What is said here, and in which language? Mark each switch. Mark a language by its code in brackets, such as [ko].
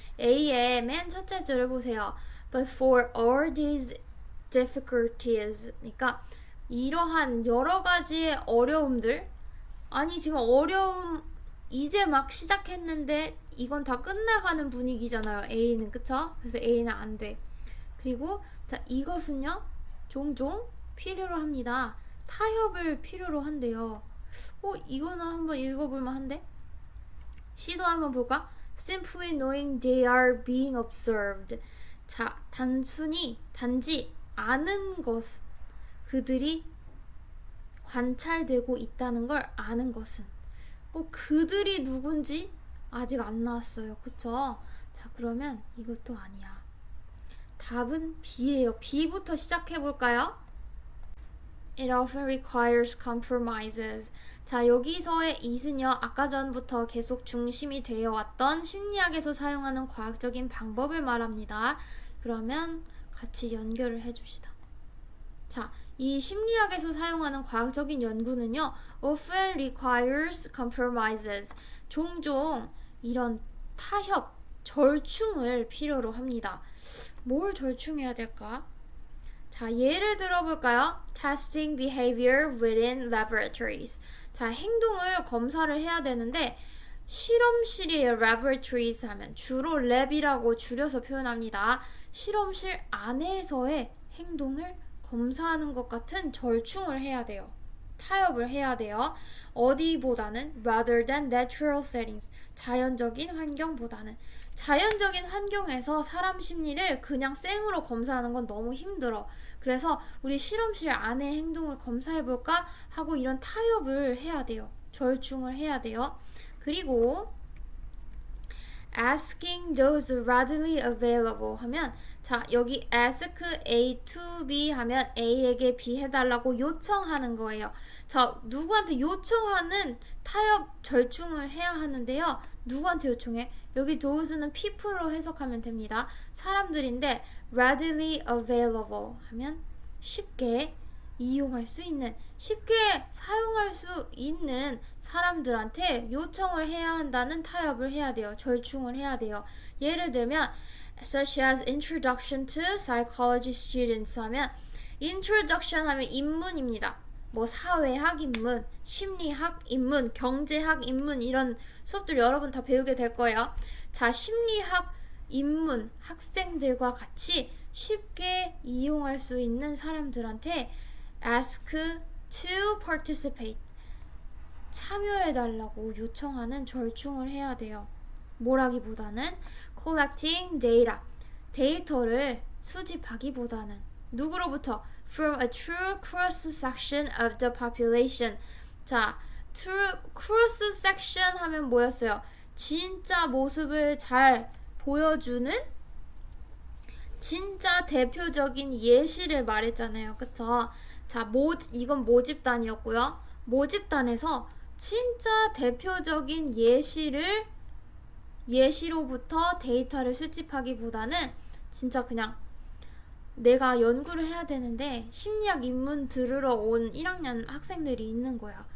[ko] A의 맨 첫째 줄을 보세요. [en] But for all these difficulties, [ko] 그러니까 이러한 여러 가지의 어려움들, 아니 지금 어려움 이제 막 시작했는데 이건 다 끝나가는 분위기잖아요. A는, 그쵸? 그래서 A는 안 돼. 그리고 자, 이것은요, 종종 필요로 합니다. 타협을 필요로 한대요. 이거는 한번 읽어볼만 한데? C도 한번 볼까? [en] Simply knowing they are being observed. [ko] 자, 단지 아는 것, 그들이 관찰되고 있다는 걸 아는 것은. 그들이 누군지 아직 안 나왔어요. 그쵸? 자, 그러면 이것도 아니야. 답은 B예요. B부터 시작해볼까요? [en] It often requires compromises. [ko] 자, 여기서의 it은요, 아까 전부터 계속 중심이 되어 왔던 심리학에서 사용하는 과학적인 방법을 말합니다. 그러면 같이 연결을 해줍시다. 자, 이 심리학에서 사용하는 과학적인 연구는요, [en] often requires compromises. [ko] 종종 이런 타협, 절충을 필요로 합니다. 뭘 절충해야 될까? 자, 예를 들어볼까요? [en] Testing behavior within laboratories. [ko] 자, 행동을 검사를 해야 되는데 실험실이에요. laboratories 하면 주로 랩이라고 줄여서 표현합니다. 실험실 안에서의 행동을 검사하는 것 같은 절충을 해야 돼요. 타협을 해야 돼요. 어디보다는 [en] rather than natural settings. [ko] 자연적인 환경보다는. 자연적인 환경에서 사람 심리를 그냥 생으로 검사하는 건 너무 힘들어. 그래서 우리 실험실 안의 행동을 검사해볼까 하고 이런 타협을 해야 돼요. 절충을 해야 돼요. 그리고 [en] asking those readily available [ko] 하면, 자, 여기 ask A to B 하면 A에게 B 해달라고 요청하는 거예요. 자, 누구한테 요청하는 타협 절충을 해야 하는데요. 누구한테 요청해? 여기 those는 people로 해석하면 됩니다. 사람들인데 readily available 하면 쉽게 이용할 수 있는, 쉽게 사용할 수 있는 사람들한테 요청을 해야 한다는 타협을 해야 돼요. 절충을 해야 돼요. 예를 들면 [en] such as introduction to psychology students 하면 introduction 하면 입문입니다. [ko] 뭐 사회학 입문, 심리학 입문, 경제학 입문 이런 수업들 여러분 다 배우게 될 거예요. 자, 심리학 입문 학생들과 같이 쉽게 이용할 수 있는 사람들한테 [en] ask to participate. [ko] 참여해달라고 요청하는 절충을 해야 돼요. 뭐라기보다는 [en] collecting data, [ko] 데이터를 수집하기보다는 누구로부터? [en] From a true cross-section of the population. [ko] 자, true cross-section 하면 뭐였어요? 진짜 모습을 잘 보여주는 진짜 대표적인 예시를 말했잖아요. 그쵸? 자, 이건 모집단이었고요. 모집단에서 진짜 대표적인 예시로부터 데이터를 수집하기보다는 진짜 그냥 내가 연구를 해야 되는데 심리학 입문 들으러 온 1학년 학생들이 있는 거야.